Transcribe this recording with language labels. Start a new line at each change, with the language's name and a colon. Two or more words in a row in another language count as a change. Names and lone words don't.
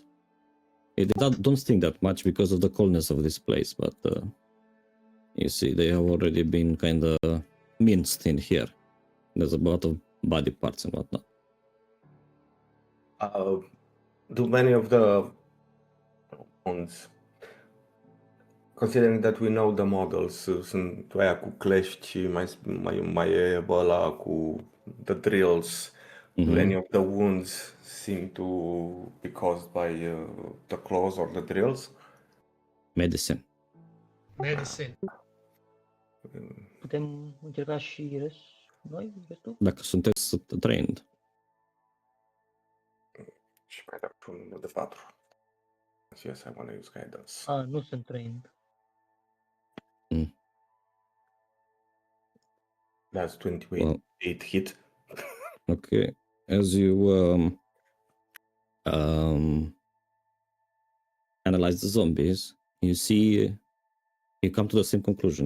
English: They don't stink that much because of the coldness of this place, but you see, they have already been kind of minced in here. There's a lot of body parts and whatnot. Do many of the ones, considering that we know the models,
Romanian: sunt aia cu clești, mai e ăla cu
English: the drills, do any of the wounds seem to be caused by the claws or the drills? Medicine. Medicine.
Romanian: Putem încerca și restul? Dacă sunteți trained. Și mai dau și unul de 4.
English: Yes, I want to use guidance.
Romanian: Nu sunt trained.
English: That's 28 hit. Okay. As you analyze the zombies, you see, you come to the same conclusion.